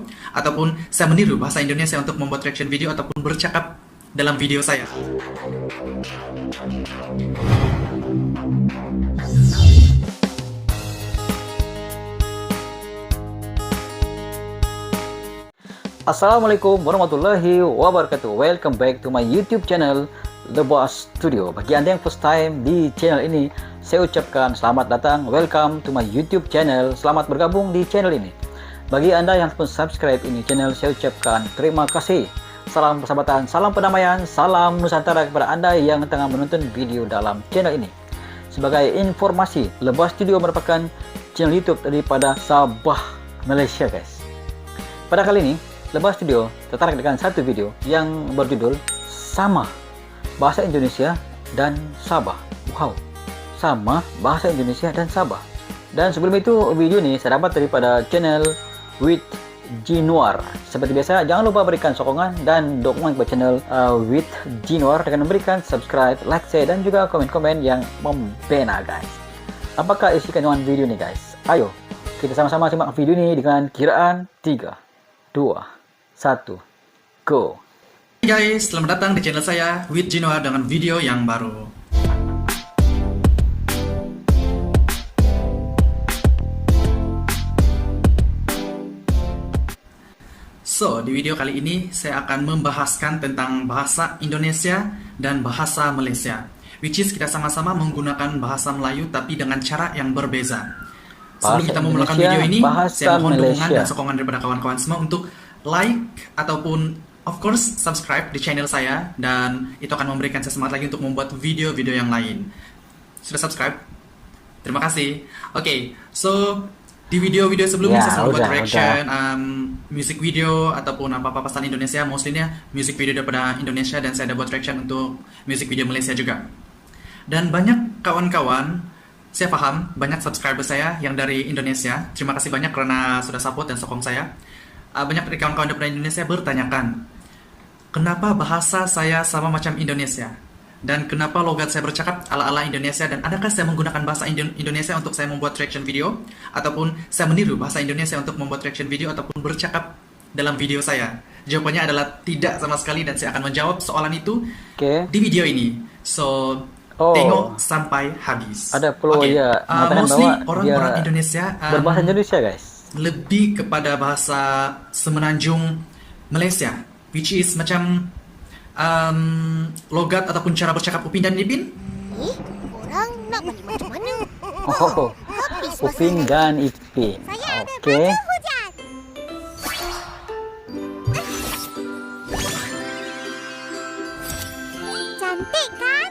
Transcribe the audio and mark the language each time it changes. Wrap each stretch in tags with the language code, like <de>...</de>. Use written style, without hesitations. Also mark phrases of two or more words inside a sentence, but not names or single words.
<ms>Ataupun saya meniru bahasa Indonesia untuk membuat</ms> <en>reaction video</en> <ms>ataupun bercakap dalam video saya?</ms> <ar>السلام عليكم ورحمة الله وبركاته.</ar> <en>Welcome back to my YouTube channel The Boss Studio.</en> <ms>Bagi Anda yang</ms> <en>first time</en> <ms>di channel ini, saya ucapkan selamat datang,</ms> <en>welcome to my YouTube channel.</en> <ms>Selamat bergabung di channel ini. Bagi Anda yang pun subscribe ini channel, saya ucapkan terima kasih. Salam persahabatan, salam perdamaian, salam Nusantara kepada Anda yang tengah menonton video dalam channel ini. Sebagai informasi, The Boss Studio merupakan channel YouTube daripada Sabah, Malaysia, guys. Pada kali ini The Boss Studio tertarik dengan satu video yang berjudul Sama Bahasa Indonesia dan Sabah. Wow, sama bahasa Indonesia dan Sabah. Dan sebelum itu, video ini saya dapat daripada channel With Jinwar. Seperti biasa, jangan lupa berikan sokongan dan dukungan kepada channel With Jinwar dengan memberikan subscribe, like, share, dan juga komen-komen yang membina, guys. Apakah isi kandungan video ini, guys? Ayo kita sama-sama simak video ini dengan kiraan 3, 2, 1, go. Hai guys, selamat datang di channel saya With Jinwar dengan video yang baru. So, di video kali ini saya akan membahaskan tentang bahasa Indonesia dan bahasa Malaysia,</ms> <en>which is</en> <ms>kita sama-sama menggunakan bahasa Melayu tapi dengan cara yang berbeza. Sebelum kita memulakan video ini, saya mohon dukungan dan sokongan daripada kawan-kawan semua untuk like ataupun</ms> <en>of course</en> <ms>subscribe di channel saya, dan itu akan memberikan saya semangat lagi untuk membuat video-video yang lain. Sudah subscribe? Terima kasih. Oke, so di video-video sebelumnya saya selalu buat</ms> <en>reaction music video</en> <ms>ataupun apa-apa pesan Indonesia, mostly-nya</ms> <en>music video</en> <ms>daripada Indonesia, dan saya ada buat reaction untuk</ms> <en>music video</en> <ms>Malaysia juga. Dan banyak kawan-kawan, saya paham banyak subscriber saya yang dari Indonesia. Terima kasih banyak karena sudah support dan sokong saya. Banyak dari kawan-kawan dari Indonesia bertanyakan, kenapa bahasa saya sama macam Indonesia? Dan kenapa logat saya bercakap ala-ala Indonesia? Dan adakah saya menggunakan bahasa Indonesia untuk saya membuat</ms> <en>reaction video?</en> <ms>Ataupun saya meniru bahasa Indonesia untuk membuat</ms> <en>reaction video</en> <ms>ataupun bercakap dalam video saya? Jawabannya adalah tidak sama sekali, dan saya akan menjawab soalan itu di video ini. So, tengok sampai habis. Ada peluang ya. Mostly orang-orang Indonesia berbahasa Indonesia, guys, lebih kepada bahasa Semenanjung Malaysia,</ms> <en>which is</en> <ms>macam logat ataupun cara bercakap Upin dan Ipin. Orang nak bagi macam mana? Oh, Upin dan Ipin. Oke. Hujan. Cantik kan?</ms>